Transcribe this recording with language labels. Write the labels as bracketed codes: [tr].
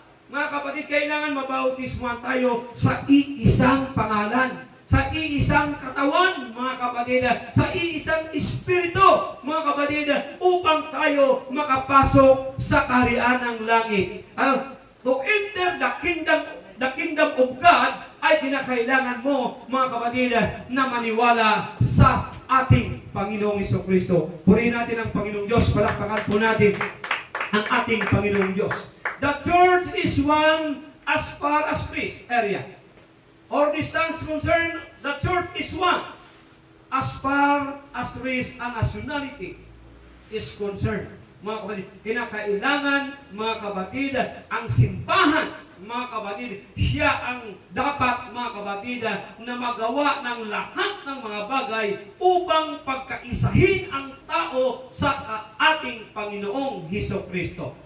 [tl] Mga kapatid, kailangan mabautismuhan tayo sa iisang pangalan, sa iisang katawan, mga kapatid, sa iisang espiritu, mga kapatid, upang tayo makapasok sa kaharian ng langit. [en] To enter the kingdom of God, [tl] ay kinakailangan mo, mga kapatid, na maniwala sa ating Panginoong Jesucristo. Purihin natin ang Panginoong Diyos. Palakpakan po natin ang ating Panginoong Diyos. [en] The church is one as far as Christ area or distance concerned. The church is one as far as race and nationality is concerned. [tl] Mga kapatid, kinakailangan, mga kapatid, ang simbahan, mga kapatid, siya ang dapat, mga kapatid, na magawa ng lahat ng mga bagay upang pagkaisahin ang tao sa ating Panginoong Jesucristo.